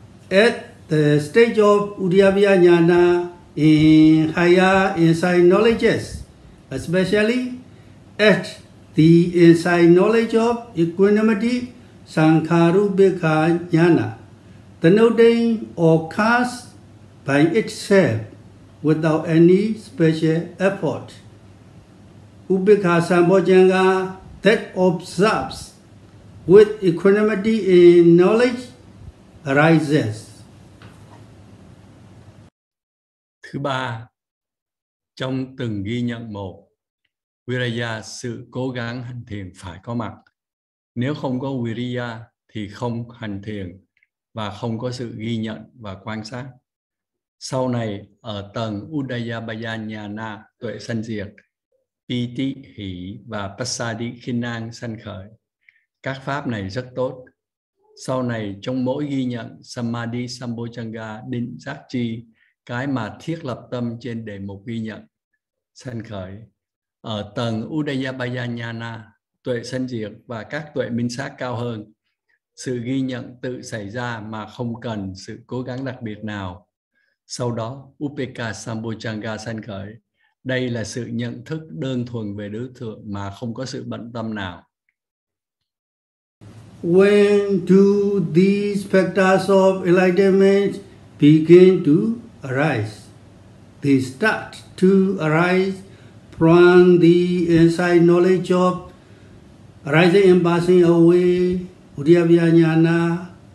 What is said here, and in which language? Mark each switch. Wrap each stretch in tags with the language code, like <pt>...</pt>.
<en>At the stage of Udyavya Jnana in higher insight knowledges, especially at the insight knowledge of equanimity, Sankharupekha Jnana, the noting occurs by itself without any special effort. Upekha Sambojjhanga that observes with equanimity in knowledge arises.</en> <vi>Thứ ba, trong từng ghi nhận một, Viriya, sự cố gắng hành thiền phải có mặt. Nếu không có Viriya thì không hành thiền và không có sự ghi nhận và quan sát. Sau này, ở tầng Udayabaya Jnana, tuệ sanh diệt, Piti, hỷ và Passaddhi, khinh an sanh khởi. Các pháp này rất tốt. Sau này, trong mỗi ghi nhận Samadhi Sambojjhanga, định giác chi, cái mà thiết lập tâm trên đề mục ghi nhận, sanh khởi. Ở tầng Udayabaya Jnana, tuệ sanh diệt và các tuệ minh sát cao hơn, sự ghi nhận tự xảy ra mà không cần sự cố gắng đặc biệt nào. Sau đó, Upekha Sambojjhanga sanh khởi. Đây là sự nhận thức đơn thuần về đối tượng mà không có sự bận tâm nào.</vi> <en>When do these factors of enlightenment begin to arise? They start to arise from the insight knowledge of rising and passing away, Udyavya Jnana.</en>